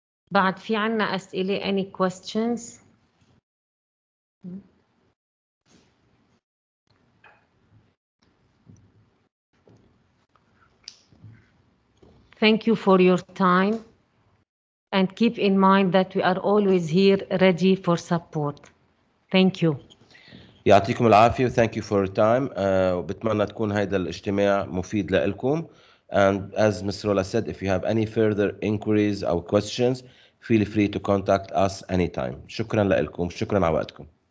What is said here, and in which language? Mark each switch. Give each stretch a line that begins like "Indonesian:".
Arabic: بعد في عنا أسئلة
English: any questions؟ Thank you for your time and keep in mind that we are always here ready for support. Thank you.
Arabic: يعطيكم العافية.
English: Thank you for your time.
Arabic: وبتمنى تكون هيدا الاجتماع مفيد لكم.
English: And as Ms. Rola said, if you have any further inquiries or questions, feel free to contact us anytime.
Arabic: شكرا لكم. شكرا على وقتكم.